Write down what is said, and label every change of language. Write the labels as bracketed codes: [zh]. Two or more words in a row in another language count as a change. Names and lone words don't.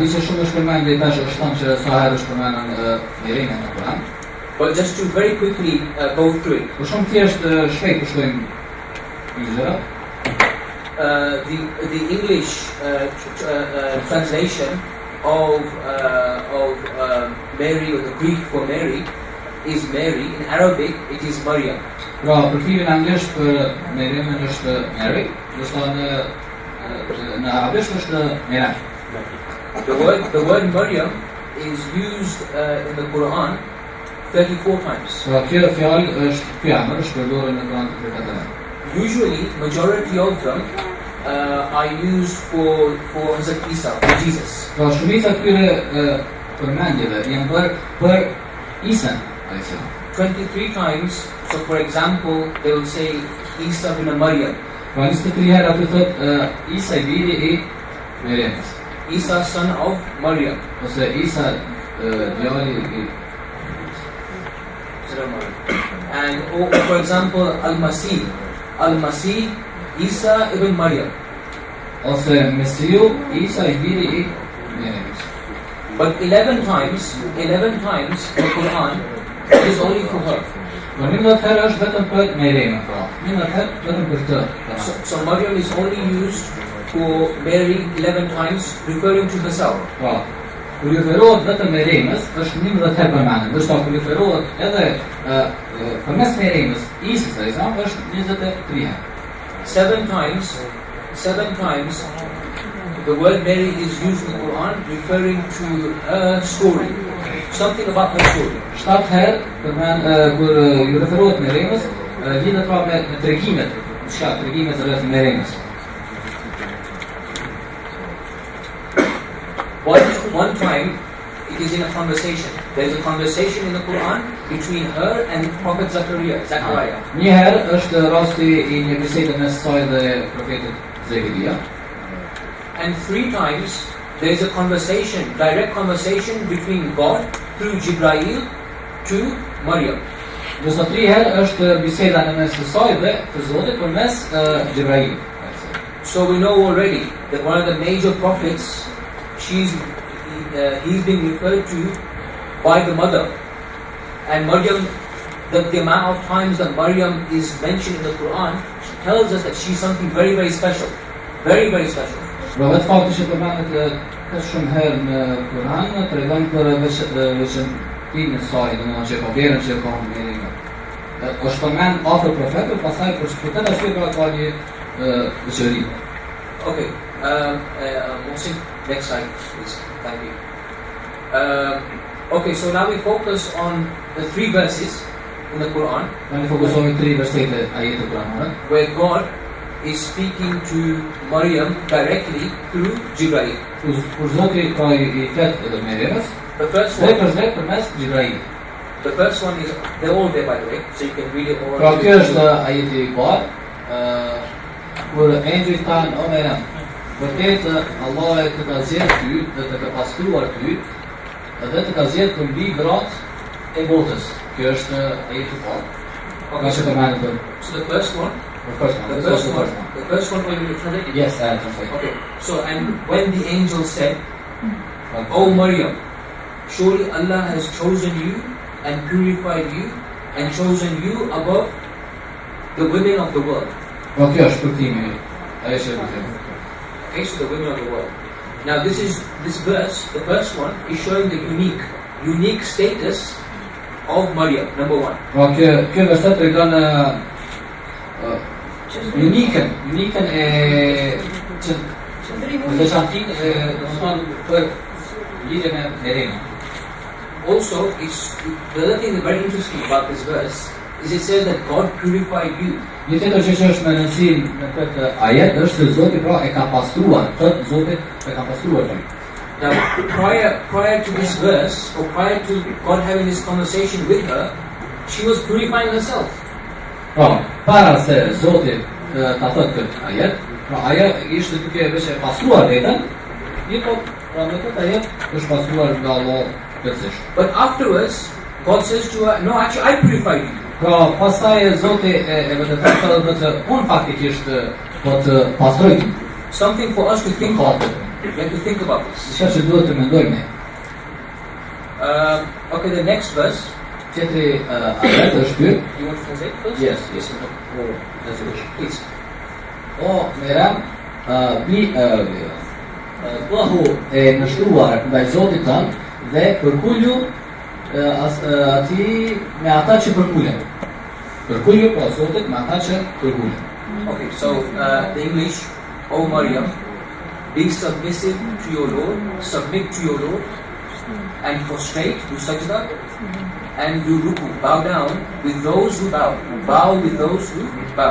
[en] But just to very quickly go through it. The English translation of Mary, or the Greek for Mary, is Mary. In Arabic, it is Maryam. [sq] Përkthimi në anglisht për Maryam është Mary, në arabisht është Maryam. [en] The word Maryam is used in the Quran 34 times. [sq] Kjo fjalë është përdorur në Kur'an 34. [en] Usually, majority of them are used for Hazrat Isa, for Jesus. [sq] Shumica këtyre përmendjeve janë për Isa, [en] 23 times, so for example, they will say Isa bin Maryam. [sq] Pra 23 herë aty thot Isa I biri I Maryamës. [en] Isa son of Maryam. [sq] Ose Isa djali I [en] And for example, Al-Masih. [ar] Al-Masih Isa ibn Maryam. [sq] Ose Mesiu Isa I biri I Maryamës. [en] But 11 times the Quran is only for her. [sq] Por 11 herë është vetëm për Maryamën, pra. 11 herë vetëm për të. [en] So Maryam is only used for Mary 11 times, referring to herself. [sq] Pra, kur referohet vetëm Maryamës, është 11 herë përmendur. Ndërsa kur referohet edhe përmes Maryamës, Isës ai është 23 herë. [en] 7 times the word Mary is used in the Quran referring to her story. Something about her story. [sq] 7 herë kur ju referohet Maryamës, lidhet pra me tregimet, tregimet rreth Maryamës. [en] One time it is in a conversation. There is a conversation in the Quran between her and Prophet Zechariah. [sq] Një herë është rasti I një bisede mes saj dhe profetit Zekaria. [en] And 3 times there is a conversation, direct conversation between God through Jibreel to Maryam. [sq] Ndërsa 3 herë është biseda në mes saj dhe të Zotit përmes Jibreel. [en] So we know already that one of the major prophets, he's being referred to by the mother. And Maryam, the amount of times that Maryam is mentioned in the Quran tells us that she's something very, very special. Very, very special. [sq] Pra vetë fakti që përmendet kaq shumë herë në Kur'an tregon për veçantinë e saj, domethënë që ka vlerën që ka Maryam. Është përmend afër profetit, pastaj për këtë arsye ka një veçori. [en] Okay. Mohsin, next slide, please. Thank you. Okay, so now we focus on the 3 verses in the Quran. [sq] Ne fokusohemi 3 versete ajete kuranore, [en] where God is speaking to Maryam directly through Jibreel. [sq] Kur Zoti ka I flet Maryamës, [en] The first [sq] dhe [en] one, [sq] përshlet përmes Jibreel. [en] the first one is, they're all there by the way, so you can read it all. [sq] Pra kjo është ajeti I parë, kur engjëjt thanë o Maryam, vërtet Allah të ka zgjedhur ty dhe të ka pastruar ty dhe të ka zgjedhur të mbi gratë e botës. Kjo është ajeti I parë. [en] Okay, [sq] Ka që përmendet [en] so the first one, the first one. the first one when you translate it. Yes, I translate. Okay, so and when the angel said, O Maryam, surely Allah has chosen you and purified you and chosen you above the women of the world. [sq] Pra kjo është përktimi, ajo që do të them. [en] Okay, so the women of the world. Now this verse, the first one, is showing the unique status of Maryam, number 1. [sq] Pra kjo verset tregon unikën e veçantinë e domethënë për lidhje me Maryam. [en] Also, the other thing that's very interesting about this verse is it says that God purified you. [sq] Një tjetër që është me rëndësi në këtë ajet është se Zoti pra e ka pastruar, thotë Zoti e ka pastruar ty. [en] Now, prior to this verse, or prior to God having this conversation with her, she was purifying herself. [sq] Pra, para se Zoti ta thotë këtë ajet, pra ajo ishte duke veç e pastruar veten, po pra me këtë ajet është pastruar nga Allah plotësisht. [en] But afterwards, God says to her, no, actually I purified you. [sq] Pra, pastaj Zoti e vërteton se unë faktikisht po të pastroj ty. [en] Something for us to think about. We have to think about this. [sq] Diçka që duhet të mendojmë ne. [en] Okay, the next verse. [sq] Tjetri ajet është ky. [en] You want to translate first? Yes. Oh, that's it. Please. O Maryam, [sq] Allahu e nështruar ndaj Zotit tënd dhe përkullu ati me ata që përkullen. Përkullu pra Zotit me ata që përkullen. [en] Okay, so the English, O Maryam, be submissive to your Lord, submit to your Lord, and prostrate, do sajda, and do ruku, bow down with those who bow with those who bow.